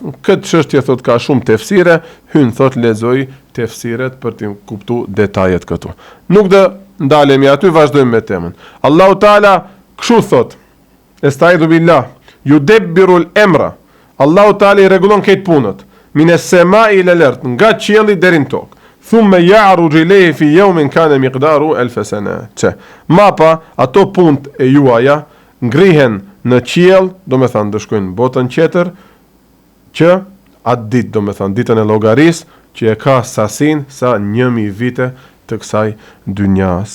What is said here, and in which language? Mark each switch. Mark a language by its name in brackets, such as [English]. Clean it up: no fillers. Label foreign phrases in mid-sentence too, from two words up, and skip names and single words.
[Albanian] Këtë çështje thot ka shumë tefsire, hyn thot lexoj tefsiret për të kuptuar detajet këtu. Nuk do ndalemi aty, vazhdojmë me temën. Allahu Teala kështu thot: [Arabic] أستعيذ بالله، يدبر الأمر. [Albanian] Allahu Teala i rregullon këtë punët. [Arabic] من السماء إلى الأرض, [Albanian] nga qielli deri në tokë. [Arabic] ثم يعرج إليه في يوم كان مقداره 1000 سنة. [Albanian] Mapa ato punët e juaja ngrihen në qiell, do me thënë do shkojnë në botën tjetër, që atë ditë, do me thënë ditën e llogarisë, që e ka sasin sa 1000 vite të kësaj dynjas.